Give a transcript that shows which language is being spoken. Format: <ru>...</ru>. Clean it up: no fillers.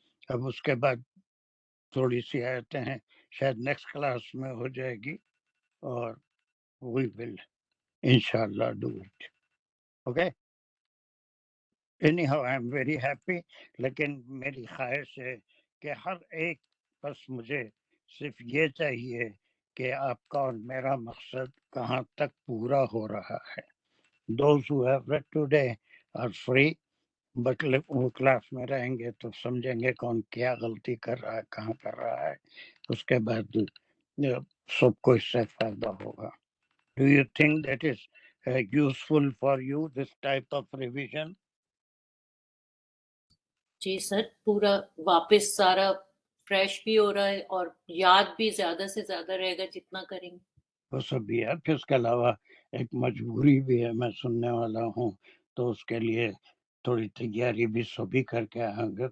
<ur>اب اس کے بعد تھوڑی سی آیتیں ہیں شاید نیکسٹ کلاس میں ہو جائے گی اور</ur> <en>we will inshallah do it. Okay? Anyhow, I am very happy.</en> <ur>لیکن میری خواہش ہے کہ ہر ایک بس مجھے صرف یہ چاہیے کہ آپ کا اور میرا مقصد کہاں تک پورا ہو رہا ہے.</ur> <en>Those who have read today are free.</en> <ur>But وہ کلاس میں رہیں گے تو سمجھیں گے کون کیا غلطی کر رہا ہے کہاں کر رہا ہے. اس کے بعد سب کو اس سے فائدہ ہوگا.</ur> <en>Do you think that is useful for you, this type of revision?</en> <ur>جی سر پورا واپس سارا فریش بھی ہو رہا ہے اور یاد بھی زیادہ سے زیادہ رہے گا جتنا کریں گے. وہ سب بھی ہے. پھر اس کے علاوہ ایک مجبوری بھی ہے, میں سننے والا ہوں تو اس کے لیے تھوڑی تیاری بھی سبھی کر کے آئیں گے.</ur>